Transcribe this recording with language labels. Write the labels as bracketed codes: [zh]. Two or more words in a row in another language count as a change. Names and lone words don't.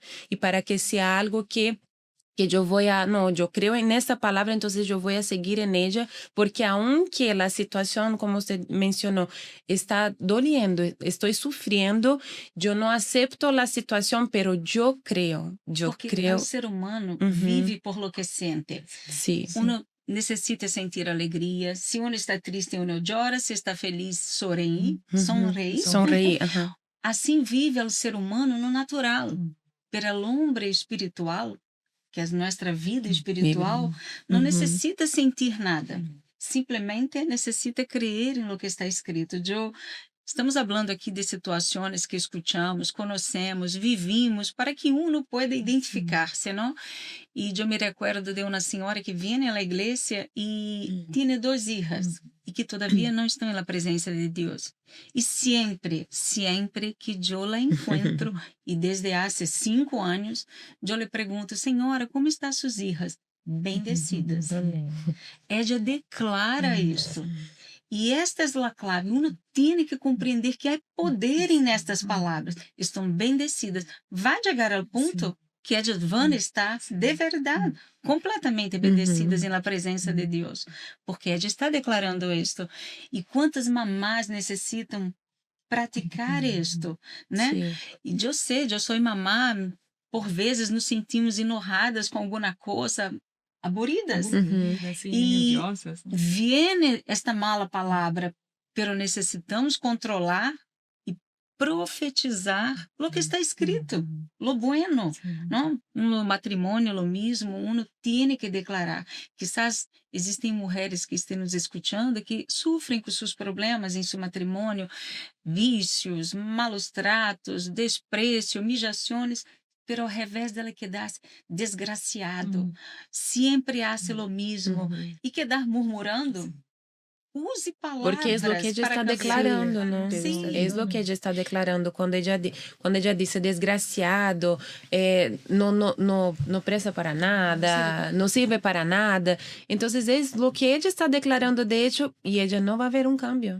[es] Y para que sea algo que yo yo creo en esta palabra, entonces yo voy a seguir en ella, porque aunque la situación, como usted mencionó, está doliendo, estoy sufriendo, yo no acepto la situación, pero yo creo. Porque o ser humano vive por lo que siente. Sí. [pt] Uno necessita sentir alegria. [es] Se uno está triste, uno llora. Se está feliz, sonreír. Sonreír. [pt] Assim vive o ser humano no natural. [es] Pero el hombre espiritual, [pt] que é nossa vida espiritual, não necessita sentir nada. Simplesmente necessita crer em [es] lo que [pt] está escrito. Estamos falando aqui de situações que escutamos, conhecemos, [es] vivimos, para que uno pueda identificar-se, não? [pt] E eu me recuerdo de uma senhora que vem à igreja e tem 2 filhas e que todavia não estão na presença de Deus. E sempre que eu la encontro, e desde há 5 anos, eu lhe pergunto, senhora, como estão suas filhas? Bendecidas. Ela declara isto. E esta é a clave. Uno tem que compreender que há poder nestas palavras. Estão bendecidas. Vai chegar ao ponto que elas vão estar, de verdade, completamente bendecidas na presença de Deus. Porque ela está declarando isto. E quantas mamás necessitam praticar isto, né? Sim. E eu sei, eu sou mamá, por vezes nos sentimos enojadas com alguma coisa, aburridas. E [es] viene esta mala [pt] palavra, pero necessitamos controlar e profetizar [es] lo que está escrito, lo bueno, [pt] não? No matrimônio, lo mesmo, uno tem que declarar. Quizás existem mulheres que estão nos escutando que sofrem com seus problemas em seu matrimônio, vícios, malos tratos, desprezo, humillações, pero ao revés dela quedar-se desgraciado, sempre [es] hace lo mismo [pt] e quedar murmurando, use palavras. [es] Porque es lo que ella está declarando, ¿no? Sí. Es lo que ella está declarando. Cuando ella dice desgraciado, no presta para nada, no sirve para nada. Entonces es lo que ella está declarando de hecho y ella no va a ver un cambio.